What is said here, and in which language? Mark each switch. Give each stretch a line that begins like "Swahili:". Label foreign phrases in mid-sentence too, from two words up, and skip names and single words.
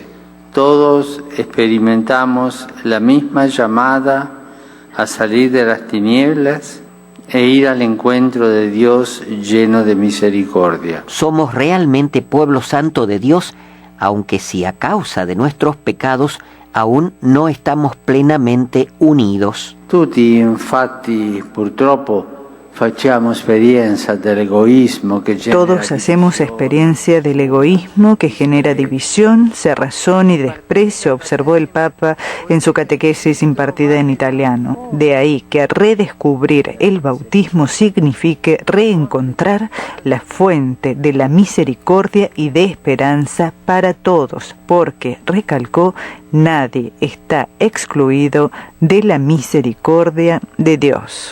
Spanish: Todos experimentamos la misma llamada a salir de las tinieblas e ir al encuentro de Dios lleno de misericordia. Somos realmente pueblo santo de Dios, aunque si a causa de nuestros pecados aún no estamos plenamente unidos.
Italian: Tutti, infatti, purtroppo, facciamo esperienza dell'egoismo che genera.
Spanish: Todos hacemos experiencia del egoísmo que genera división, cerrazón y desprecio, observó el Papa en su catequesis impartida en italiano. De ahí que redescubrir el bautismo signifique reencontrar la fuente de la misericordia y de esperanza para todos, porque, recalcó, Nadie está excluido de la misericordia de Dios.